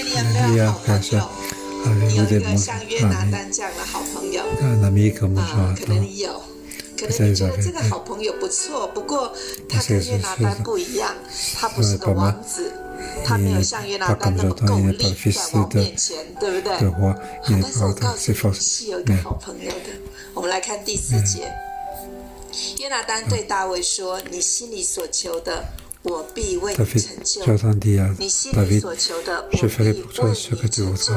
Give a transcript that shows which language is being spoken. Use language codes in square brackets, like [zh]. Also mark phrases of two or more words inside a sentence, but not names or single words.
[zh] 没有好朋 [fr] frères et [zh] 友 [fr] sœurs？avez [zh] 你有 [fr] vous [zh] 一 [fr] des [zh] 个 [fr] bons [zh] 像约拿丹这样的好朋友 [fr] un ami comme [zh] 啊？可能 [fr] Jonathan？ [zh] 你有，可能你觉得这个好朋友不错，不过他跟约拿丹不一样，他不是个王子，他没有像约拿丹那么够力在王面前，对不对？好，但是我告诉你是有一个好朋友的。我们来看第4节，约拿丹对大卫说：“你心里所求的，我必为你成就；你心里所求的，我必为你成就。”